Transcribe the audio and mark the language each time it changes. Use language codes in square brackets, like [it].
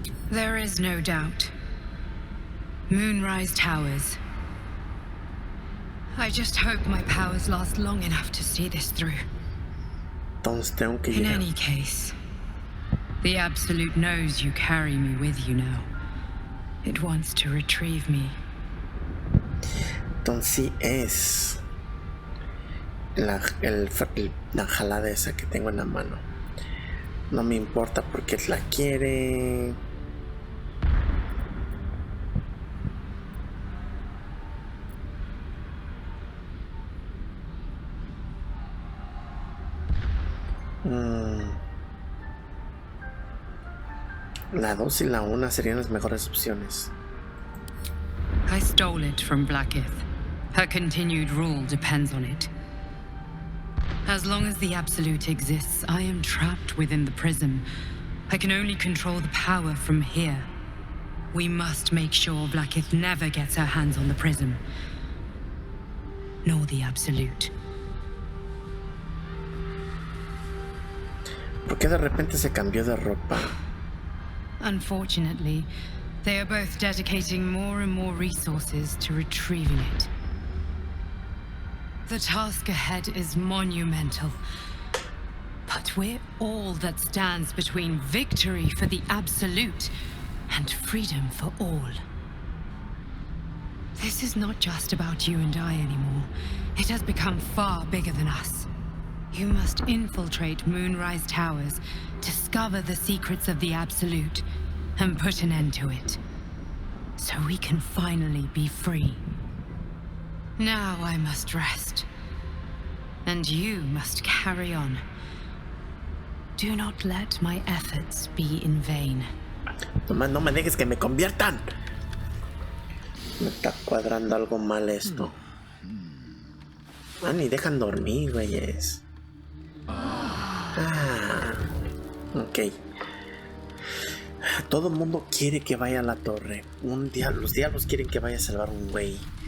[en] There is no doubt. Moonrise Towers. I just hope my powers last long enough to see this through. [es] Entonces tengo que [en] In [es] llegar. [en] any case, the Absolute knows you carry me with you now. It wants to retrieve me. [es] Entonces sí es la jalada esa que tengo en la mano. No me importa porque la quiere. La 2 y la 1 serían las mejores opciones. [en] I stole it from Blackith. Her continued rule depends on it. As long as the Absolute exists, I am trapped within the prism. I can only control the power from here. We must make sure Blackith never gets her hands on the prism. Nor the Absolute. [es] ¿Por qué de repente se cambió de ropa? [en] Unfortunately, they are both dedicating more and more resources to retrieving it. The task ahead is monumental. But we're all that stands between victory for the Absolute and freedom for all. This is not just about you and I anymore. It has become far bigger than us. You must infiltrate Moonrise Towers, discover the secrets of the Absolute, and put an end to it. So we can finally be free. Now I must rest. And you must carry on. Do not let my efforts be in vain. [es] No me dejes que me conviertan. Me está cuadrando algo mal esto. Ah, ni dejan dormir, güeyes. Ah, ok. Todo el mundo quiere que vaya a la torre. Los diablos quieren que vaya a salvar a un güey.